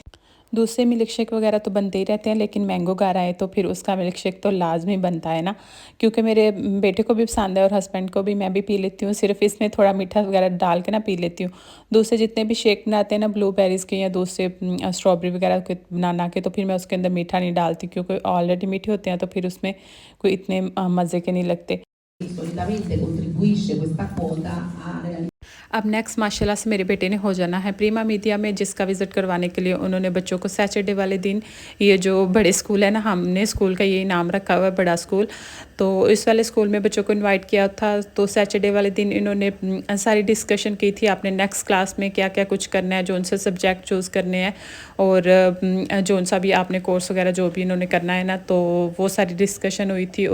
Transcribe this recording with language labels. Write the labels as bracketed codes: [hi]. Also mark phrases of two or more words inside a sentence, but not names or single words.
[hi] दूसरे मिल्क शेक वगैरह तो बनते ही रहते हैं, लेकिन मैंगो घर आए तो फिर उसका मिल्क शेक तो लाज़मी बनता है ना, क्योंकि मेरे बेटे को भी पसंद है और हस्बैंड को भी। मैं भी पी लेती हूँ, सिर्फ इसमें थोड़ा मीठा वगैरह डाल के ना पी लेती हूँ। दूसरे जितने भी शेक बनाते हैं ना ब्लूबेरीज़ के या दूसरे स्ट्रॉबेरी वगैरह के बना के, तो फिर मैं उसके अंदर मीठा नहीं डालती क्योंकि ऑलरेडी मीठे होते हैं, तो फिर उसमें कोई इतने मज़े के नहीं लगते। [it] solitamente contribuisce questa quota a realizzare. [hi] अब नेक्स्ट माशाल्लाह से मेरे बेटे ने हो जाना है प्रीमा मीडिया में, जिसका विज़िट करवाने के लिए उन्होंने बच्चों को सैटरडे वाले दिन, ये जो बड़े स्कूल है ना, हमने स्कूल का यही नाम रखा हुआ है बड़ा स्कूल, तो इस वाले स्कूल में बच्चों को इनवाइट किया था। तो सैटरडे वाले दिन इन्होंने सारी डिस्कशन की थी आपने नेक्स्ट क्लास में क्या क्या कुछ करना है, जो से सब्जेक्ट चूज़ करने हैं और जो सा भी आपने कोर्स वगैरह जो भी इन्होंने करना है ना, तो वो सारी डिस्कशन हुई थी।